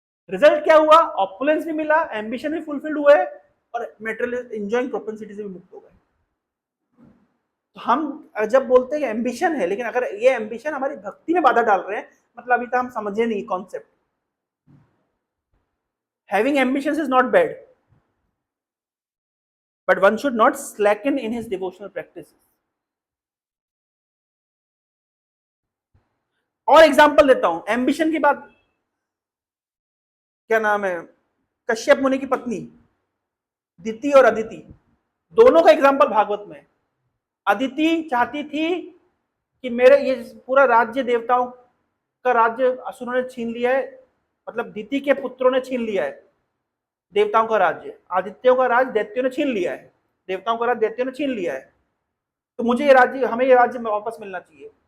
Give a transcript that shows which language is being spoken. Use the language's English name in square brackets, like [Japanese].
[Hindi] Result क्या हुआ? Opulence भी मिला, एम्बिशन भी फुलफिल्ड हुए और मेटेरियल एंजॉयिंग प्रोपेंसिटी से भी मुक्त हो गए। तो हम जब बोलते हैं एम्बिशन है, लेकिन अगर ये एम्बिशन हमारी भक्ति में बाधा डाल रहे हैं, मतलब अभी तक हम समझे नहीं concept. [English] Having ambitions is not bad, but one should not slacken in his devotional practices. [Hindi] और एग्जांपल देता हूं एम्बिशन की बात। क्या नाम है? कश्यप मुनि की पत्नी दिति और अदिति, दोनों का एग्जांपल भागवत में। अदिति चाहती थी कि मेरे ये पूरा राज्य देवताओं का राज्य असुरों ने छीन लिया है, मतलब दिति के पुत्रों ने छीन लिया है देवताओं का राज्य, आदित्यों का राज दैत्यों ने छीन लिया है, देवताओं का राज दैत्यों ने छीन लिया है, तो मुझे ये राज्य, हमें ये राज्य वापस मिलना चाहिए।